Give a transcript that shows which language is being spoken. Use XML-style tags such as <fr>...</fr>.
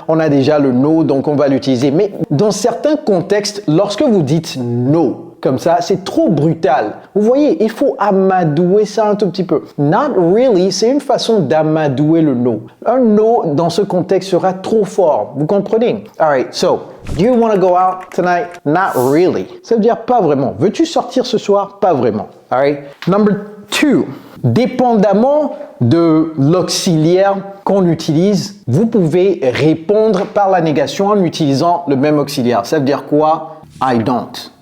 <fr>On a déjà le no, donc on va l'utiliser. Mais dans certains contextes, lorsque vous dites no, comme ça, c'est trop brutal. Vous voyez, il faut amadouer ça un tout petit peu.</fr> <en>Not really,</en> <fr>c'est une façon d'amadouer le no. Un no, dans ce contexte, sera trop fort. Vous comprenez?</fr> <en>Alright, so, do you want to go out tonight? Not really.</en> <fr>Ça veut dire pas vraiment. Veux-tu sortir ce soir? Pas vraiment.</fr> <en>Alright? Number 2.</en> <fr>Dépendamment de l'auxiliaire qu'on utilise, vous pouvez répondre par la négation en utilisant le même auxiliaire. Ça veut dire quoi?</fr> <en>I don't.</en>